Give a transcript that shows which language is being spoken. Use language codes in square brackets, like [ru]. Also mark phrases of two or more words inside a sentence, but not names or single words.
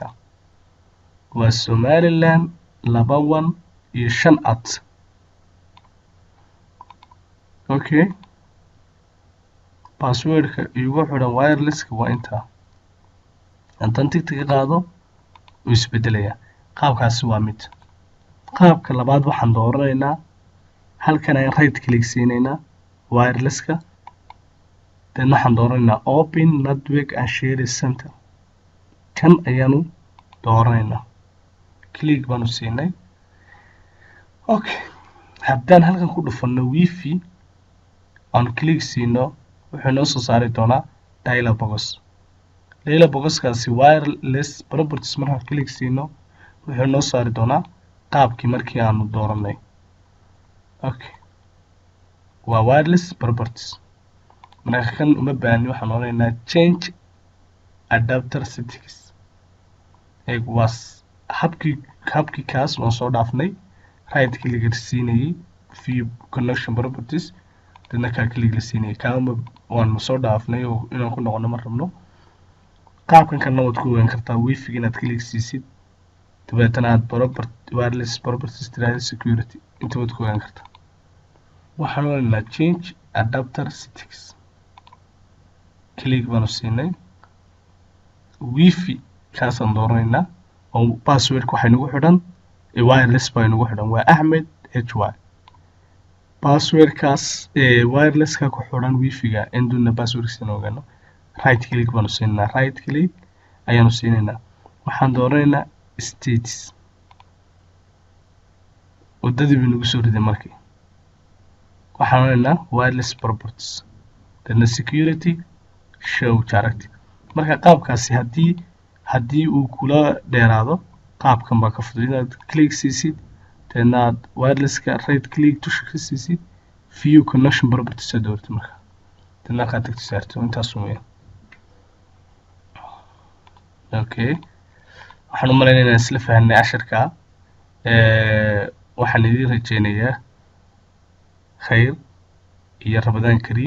[so] Waa Somaliland 21 iyo 5 Okay, password-ka igu xidhan wireless-ka waa intaa. Haddaan tigta ka qaado wuu isbedelayaa. Qaabkaasi waa mid. Qaabka labaad waxaan dooranaynaa halkan ayaan [en] right click [so] siinaynaa wireless-ka. Then waxaan dooranaynaa [en] open network and share center. [so] Kan ayaanu dooranaynaa. Click baanu siinay. Okay, haddaan halkan ku dhufanno Wi-Fi aan click siino, wuxuu noo soo saari doonaa [en] dialog box. Dialog box-kaasi wireless properties [so] markaan click siino, wuxuu noo saari doonaa qaabkii markii aanu dooranay. Okay, waa [en] wireless properties. [so] Marka kan uma baahni, waxaan odhanaynaa [en] change adapter settings. [so] waa habkii kaas waan soo dhaafnay. [en] Right click [so] siinayay [en] view connection properties, [so] dadna kaa click la siinayay. Kaama waan soo dhaafnay oo inaan ku noqono ma rabno. Qaabkan kalena waad ku ogaan kartaa Wi-Fi inaad click siisid, dabeetana aad [en] wireless properties [so] tiraahdo security. Inta waad ku ogaan kartaa. Waxaan odhanaynaa [en] change adapter settings. [so] Click baanu siinay. Wi-Fi kaasaan dooranaynaa oo password-ka waxay nagu xidhan wireless baa nagu xidhan waa Axmed HY. Password-kaas wireless-ka ku xidhan Wi-Fi-ga induna password-kiisa ogaano. [en] Right click [so] baanu siinaynaa. [en] Right click [so] ayaanu siinaynaa. Waxaan dooranaynaa status. Wadadii buu nagu soo riday markii. Waxaan odhanaynaa [en] wireless properties. Then security show character. [so] Marka qaabkaasi haddii uu kula dheeraado qaabkan baa ka fudud inaad click siisid deedna aad wirelesska [en] right click [so] tusha ka siisid [en] view connection properties [so] aad doortid marka deedna halkaad tagto saarto intaas weeyaan. Okay, waxaan u malaynaya inaan isla fahanay casharka. waxaan idiin rajeynayaa khayr iyo [ar] رمضان كريم.